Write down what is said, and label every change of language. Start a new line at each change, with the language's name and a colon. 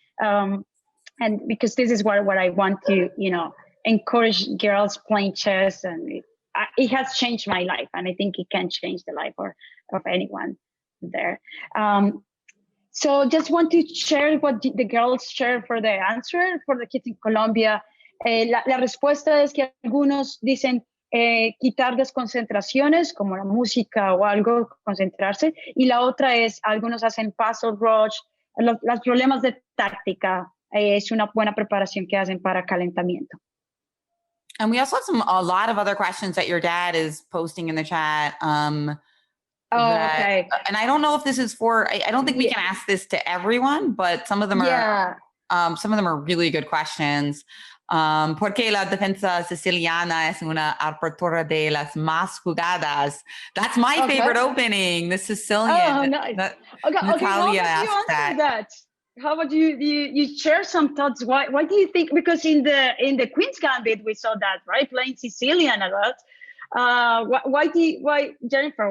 English: And because this is what I want to, encourage girls playing chess. And it has changed my life. And I think it can change the life of anyone there. So just want to share what the girls share for the answer for the kids in Colombia.
Spanish: La respuesta es que algunos dicen quitar desconcentraciones como la música o algo, concentrarse. Y la otra es, algunos hacen puzzle rush, los problemas de táctica. Es una buena preparación que hacen para calentamiento.
English: And we also have a lot of other questions that your dad is posting in the chat. Okay. And I don't know if this is for, I don't think we can ask this to everyone, but some of them are, really good questions.
Spanish: Porque la defensa siciliana es una apertura de las más jugadas.
English: That's my favorite opening, the Sicilian. Oh, nice. Natalia asked that. How about you share some thoughts? Why do you think? Because in the Queen's Gambit we saw that, right? Playing Sicilian a lot. Why Jennifer?